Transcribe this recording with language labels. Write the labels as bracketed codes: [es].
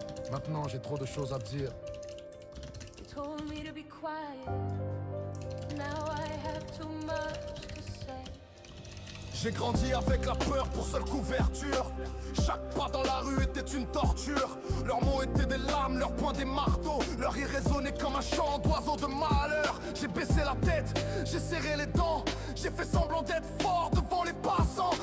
[fr] Maintenant j'ai trop de choses à dire. [en] Told me to be quiet. Now I have too much to say. [fr] J'ai grandi avec la peur pour seule couverture. Chaque pas dans la rue était une torture. Leurs mots étaient des lames, leurs poings des marteaux. Leur rire résonnait comme un chant d'oiseau de malheur. J'ai baissé la tête, j'ai serré les dents. J'ai fait semblant d'être fort devant les passants.